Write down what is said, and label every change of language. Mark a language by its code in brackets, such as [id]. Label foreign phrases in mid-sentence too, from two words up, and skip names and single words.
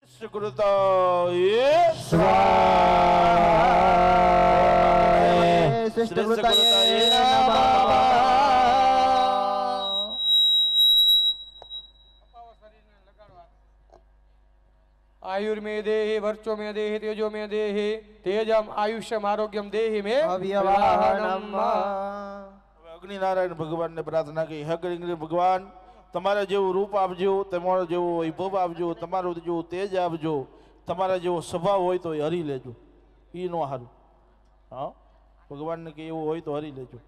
[sa] કૃતાય સ્વાહા શ્રેષ્ઠ કૃતાય નમઃ आयुर्मे देहि वर्चो में देहि तेजो में देहि तेजम आयुष्यम आरोग्यम देहि में અવ્યવાહનમ [gu] અગ્નિનારાયણ ભગવાનને પ્રાર્થના કરી હે અગ્નિ ભગવાન તમારા જેવું રૂપ આપજો, તમારો જેવો વૈભવ આપજો, તમારું જેવું તેજ આપજો, તમારા જેવો સ્વભાવ હોય તો એ હરી લેજો. એ નો હારું. હા ભગવાનને કે એવું હોય તો હરી લેજો.